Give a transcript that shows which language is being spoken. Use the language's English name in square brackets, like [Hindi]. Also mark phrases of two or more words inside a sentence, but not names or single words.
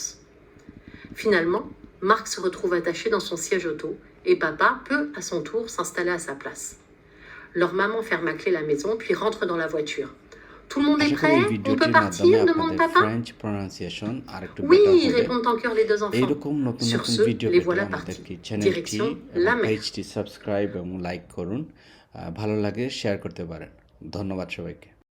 [French] Finalement, Marc se retrouve attaché dans son siège auto et papa peut, à son tour, s'installer à sa place. Leur maman ferme à clé la maison puis rentre dans la voiture. Tout le monde est prêt? On peut partir? Demande papa. Oui, répondent en chœur les deux enfants. Sur ce, les voilà partis. Direction la mer. [Bangla] পেজটি সাবস্ক্রাইব এবং লাইক করুন ভালো লাগে শেয়ার করতে পারেন ধন্যবাদ সবাইকে